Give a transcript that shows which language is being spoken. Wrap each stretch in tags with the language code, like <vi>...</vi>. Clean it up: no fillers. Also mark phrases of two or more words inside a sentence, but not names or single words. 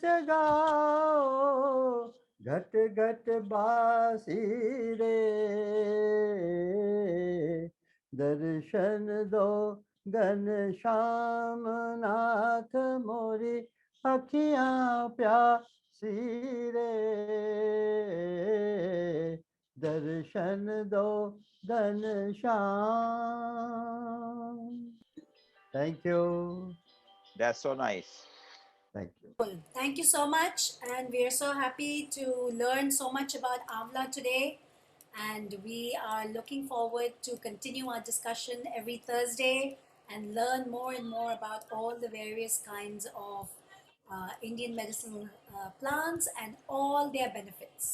<hi>जगाओ घट घट बासी रे दर्शन दो घन श्याम नाथ मोरी अखियां प्यासी रे दर्शन दो घन श्याम.</hi> <en>Thank you. That's so nice. Thank you. Thank you so much, and we are so happy to learn so much about Amla today. And we are looking forward to continue our discussion every Thursday and learn more and more about all the various kinds of Indian medicinal plants and all their benefits.</en>